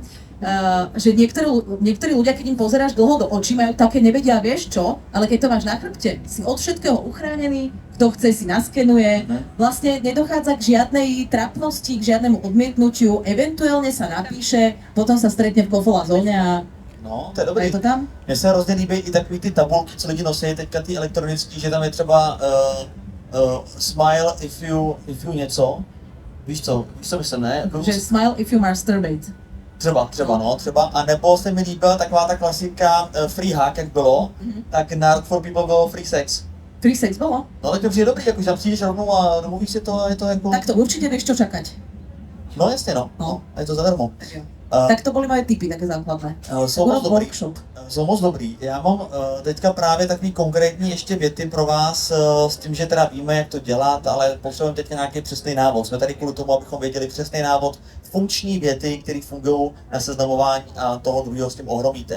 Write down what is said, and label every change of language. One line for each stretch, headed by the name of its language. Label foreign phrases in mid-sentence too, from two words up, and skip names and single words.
Slovak: Že niektorí ľudia, keď im pozeráš dlho do očí, majú také nevedia, vieš čo, ale keď to máš na chrbte, si od všetkého uchránený, kto chce si naskenuje, vlastne nedochádza k žiadnej trapnosti, k žiadnemu odmietnutiu, eventuálne sa napíše, potom sa stretne v kofola zóne a
Czech: No, to je dobrý.
Slovak: je to tam.
Czech: Mně se hrozně líbí i takový ty tabulky, co lidi nosí teďka ty elektronický, že tam je třeba
English: smile if you
Czech: něco. Víš co myslím, ne? Že
English: smile if you masturbate.
Czech: Třeba. A nebo se mi líbila taková ta klasika
English: free hack,
Czech: jak bylo, tak na Rock for People bylo
English: free sex. Free sex
Slovak: bolo?
Czech: No tak to přijde dobrý, jako že tam přijdeš rovnou a domluvíš si to a je to jako...
Slovak: Tak to určite vieš čo čakať.
Czech: No jasně no, a je to zadarmo.
Slovak: Tak to boli moje tipy, také základné.
Czech: Jsou moc dobrý. Workshop. Jsou moc dobrý. Já mám teďka právě takový konkrétní ještě věty pro vás s tím, že teda víme, jak to dělat, ale potřebujeme teďka nějaký přesný návod. Jsme tady kvůli tomu, abychom věděli přesný návod, funkční věty, které fungují na seznamování a toho druhého s tím ohromíte.